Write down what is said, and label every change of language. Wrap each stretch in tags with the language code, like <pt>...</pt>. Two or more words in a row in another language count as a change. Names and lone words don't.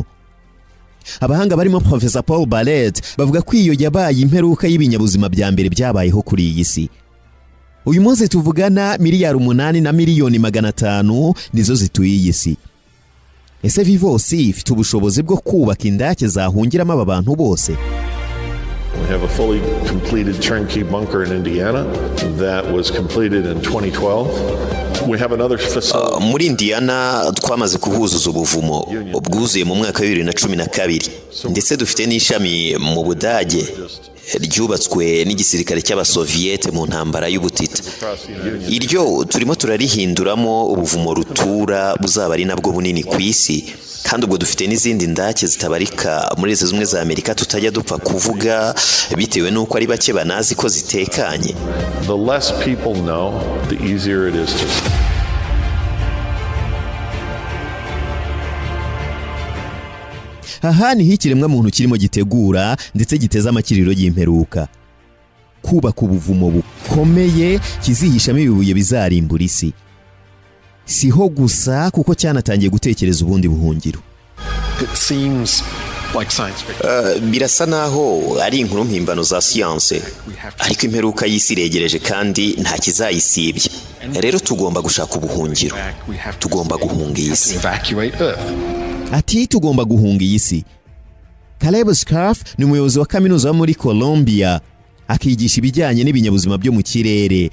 <rw>Abahanga barimo Professor Paul Barrett bavuga ko iyo yabaye imperuka y'ibinyabuzima bya mbere byabayeho kuri iyi si. Uyu munsi tuvugana miliyari 8 na miliyoni 500 nizo zituye iyi si. Ese Vivos ifite ubushobozi bwo kubaka indake zahungiramo aba bantu bose?</rw> <en>We have a fully completed turnkey bunker in Indiana that was completed in 2012. We have another facility.</en> <rw>Muri Indiana twamaze kuhuzuza ubuvumo bwuzuye mu mwaka wa 2012, ndetse dufite n'ishami mu Budage ryubatswe n'igisirikare cy'abasoviete mu ntambara y'ubutita. Iryo turimo turarihinduramo ubuvumo rutura buzaba ari nabwo bunini ku isi, kandi ubwo dufite n'izindi ndake zitabarika muri Leta Zunze za Amerika tutajya dupfa kuvuga bitewe n'uko ari bake banazi ko zitekanye.</rw> <en>The less people know, the easier it is to...</en> <rw>Aha niho ikiremwa muntu kirimo gitegura ndetse giteza amakiriro y'imperuka. Kubaka ubuvumo bukomeye kizihishamo ibibuye bizarimbura isi. Siho gusa kuko cyanatangiye gutekereza ubundi buhungiro.</rw> <en>It seems like science fiction.</en> <rw>Birasa naho ari inkuru mpimbano za siyanse, ariko imperuka y'isi iregereje kandi nta kizayisibye. Rero tugomba gushaka ubuhungiro. Tugomba guhunga isi. Ati tugomba guhunga isi. Caleb Scarf ni umuyobozi wa kaminuza muri Columbia, akigisha ibijyanye n'ibinyabuzima byo mu kirere.</rw>